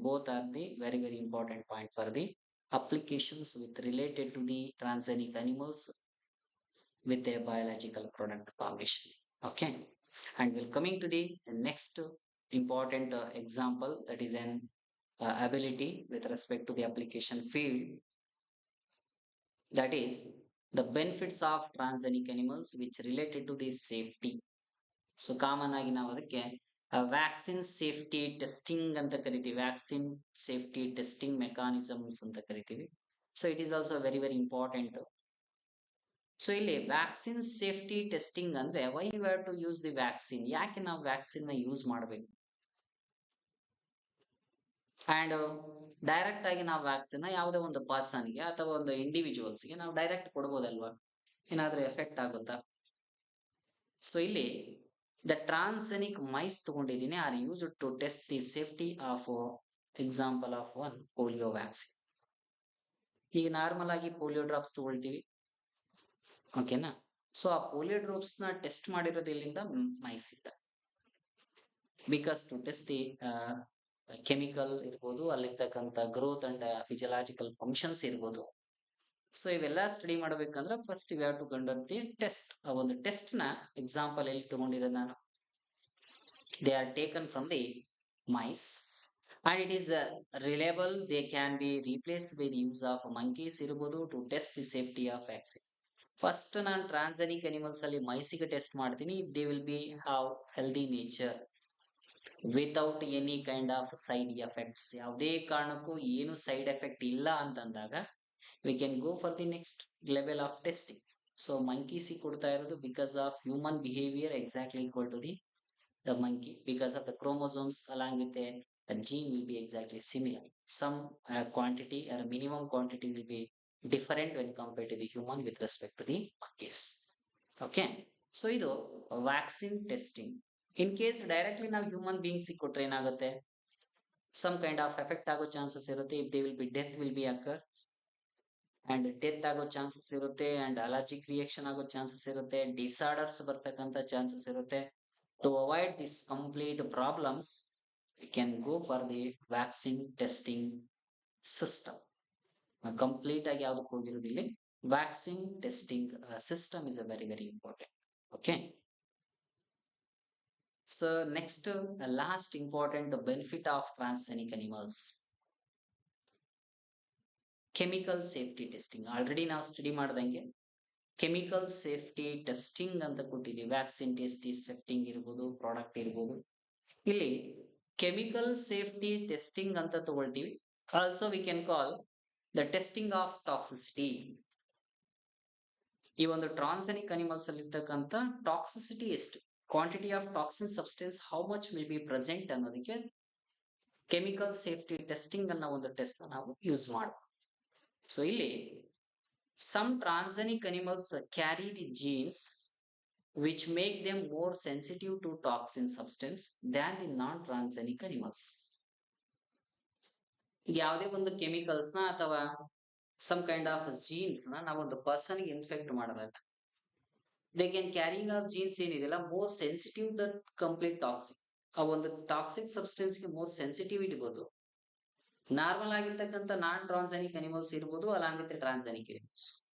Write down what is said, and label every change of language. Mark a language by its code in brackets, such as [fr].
[en] Both are the very very important point for the applications with related to the transgenic animals with their biological product formation. Okay. And we're coming to the next important example, that is an ability with respect to the application field, that is the benefits of transgenic animals which related to the safety. [kn] So common ಆಗಿ ನಾವು ಅದಕ್ಕೆ vaccine safety testing ಅಂತ ಕರಿತೀವಿ, vaccine safety testing mechanisms ಅಂತ ಕರಿತೀವಿ. So it is also very very important. So ಇಲ್ಲಿ vaccine safety testing ಅಂದ್ರೆ why you have to use the vaccine, ಯಾಕೆ ನಾವು ವ್ಯಾಕ್ಸಿನ್ ನ ಯೂಸ್ ಮಾಡಬೇಕು. ಅಂಡ್ ಡೈರೆಕ್ಟ್ ಆಗಿ ನಾವು ವ್ಯಾಕ್ಸಿನ್ ಯಾವುದೇ ಒಂದು ಪರ್ಸನ್ಗೆ ಅಥವಾ ಒಂದು ಇಂಡಿವಿಜುವಲ್ಸ್ಗೆ ನಾವು ಡೈರೆಕ್ಟ್ ಕೊಡ್ಬೋದಲ್ವಾ, ಏನಾದ್ರೂ ಎಫೆಕ್ಟ್ ಆಗುತ್ತಾ. [en] so ಇಲ್ಲಿ the transgenic mice [kn] ತಗೊಂಡಿದ್ದೀನಿ [en] are used to test the safety of example of one polio vaccine. [kn] ಈಗ ನಾರ್ಮಲ್ ಆಗಿ ಪೋಲಿಯೋ ಡ್ರಾಪ್ಸ್ ತಗೊಳ್ತೀವಿ, ಓಕೆನಾ. ಸೊ ಆ ಪೋಲಿಯೋ ಡ್ರಾಪ್ಸ್ ನ ಟೆಸ್ಟ್ ಮಾಡಿರೋದು ಎಲ್ಲಿಂದ, ಮೈಸ್ ಇಂದ, because to test the chemical ಇರ್ಬೋದು, ಅಲ್ಲಿರ್ತಕ್ಕಂಥ ಗ್ರೋತ್ ಅಂಡ್ ಫಿಸಿಯಲಾಜಿಕಲ್ ಫಂಕ್ಷನ್ಸ್ ಇರ್ಬೋದು. ಸೊ ಇವೆಲ್ಲ ಸ್ಟಡಿ ಮಾಡ್ಬೇಕಂದ್ರೆ [en] First you have to conduct the test. [kn] ಆ ಒಂದು ಟೆಸ್ಟ್ ನ ಎಕ್ಸಾಂಪಲ್ ಎಲ್ಲಿ ತಗೊಂಡಿರೋದು ನಾನು, [en] they are taken from the mice and it is reliable. They can be replaced by the use of monkeys [kn] ಇರಬಹುದು [en] to test the safety of vaccine. [kn] First ನಾನು transgenic animals ಅಲ್ಲಿ ಮೈಸಿಗೆ test ಮಾಡ್ತೀನಿ, [en] they will be have healthy nature without any kind of side effects. [kn] ಯಾವುದೇ ಕಾರಣಕ್ಕೂ ಏನು side effect ಇಲ್ಲ ಅಂತಂದಾಗ [en] we can go for the next level of testing. [kn] So ಮಂಕೀಸಿ ಕೊಡ್ತಾ ಇರೋದು [en] Because of human behaviour exactly equal to the monkey because of the chromosomes along with the a gene will be exactly similar. Some quantity or minimum quantity will be different when compared to the human with respect to the monkeys. Okay. [kn] So ಇದು vaccine testing. In case directly ನಾವು human beings ಕೊಟ್ರೆ ಏನಾಗುತ್ತೆ? Some kind of effect ಆಗೋ chances ಇರುತ್ತೆ. If they will be death will be occur and death ಆಗೋ chances ಇರುತ್ತೆ and allergic reaction ಆಗೋ chances ಇರುತ್ತೆ, ಡಿಸಾರ್ಡರ್ಸ್ ಬರ್ತಕ್ಕಂಥ ಚಾನ್ಸಸ್ ಇರುತ್ತೆ. [en] To avoid this complete problems we can go for the vaccine testing system. [kn] Complete ಆಗಿ ಯಾವ್ದಕ್ಕೆ ಹೋಗಿರೋದಿಲ್ಲ, vaccine testing system is a very very important. Okay. [en] So next last important benefit of transgenic animals, chemical safety testing. [kn] Already ನಾವು study ಮಾಡ್ದಂಗೆ chemical safety testing ಅಂತ ಕೊಟ್ಟಿದ್ದೀವಿ. Vaccine testing ಇರ್ಬೋದು, product ಇರ್ಬೋದು. ಇಲ್ಲಿ chemical safety testing ಅಂತ ತಗೊಳ್ತೀವಿ. [en] Also we can call the testing of toxicity. [kn] ಈ ಒಂದು ಟ್ರಾನ್ಸ್ಜೆನಿಕ್ ಅನಿಮಲ್ಸ್ ಅಲ್ಲಿ ಇರ್ತಕ್ಕಂಥ ಟಾಕ್ಸಿಸಿಟಿ ಎಷ್ಟು, quantity of toxin substance how much will be present ಅನ್ನೋದಕ್ಕೆ ಕೆಮಿಕಲ್ ಸೇಫ್ಟಿ ಟೆಸ್ಟಿಂಗ್ ಅನ್ನೋ ಒಂದು ಟೆಸ್ಟ್ ನಾವು ಯೂಸ್ ಮಾಡ್ಬೋದು. ಸೊ ಇಲ್ಲಿ [en] some transgenic animals carry the genes which make them more sensitive to toxin substance than the non-transgenic animals. [kn] ಯಾವುದೇ ಒಂದು chemicals ನ ಅಥವಾ ಸಮ್ ಕೈಂಡ್ ಆಫ್ ಜೀನ್ಸ್ ನ ನಾವೊಂದು ಪರ್ಸನ್ ಗೆ ಇನ್ಫೆಕ್ಟ್ ಮಾಡಿದಾಗ they can carrying of jeans ಏನಿದೆಲ್ಲ more sensitive the complete toxic. ಆ ಒಂದು ಟಾಕ್ಸಿಕ್ ಸಬ್ಸ್ಟೆನ್ಸ್ ಗೆ ಮೋರ್ ಸೆನ್ಸಿಟಿವ್ ಇರ್ಬೋದು. ನಾರ್ಮಲ್ ಆಗಿರ್ತಕ್ಕಂಥ ನಾನ್ ಟ್ರಾನ್ಸ್ಜೆನಿಕ್ ಅನಿಮಲ್ಸ್ ಇರ್ಬೋದು, ಅಲಾಂಗ್ ವಿತ್ ಟ್ರಾನ್ಸ್ಜೆನಿಕ್ ಅನಿಮಲ್ಸ್.